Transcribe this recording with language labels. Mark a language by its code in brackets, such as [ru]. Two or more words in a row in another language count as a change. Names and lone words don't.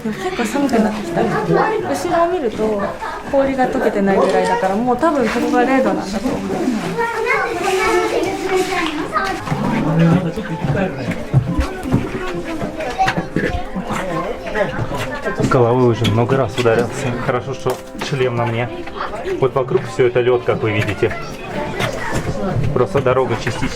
[ja] でも結構寒くなってきた。後ろを見ると氷が溶けてないぐらいだから、もう多分ここが0度なんだと思う。 [ru] Головой уже много раз ударился. Хорошо, что шлем на мне. Вот вокруг все это лед, как вы видите. Просто дорога частично.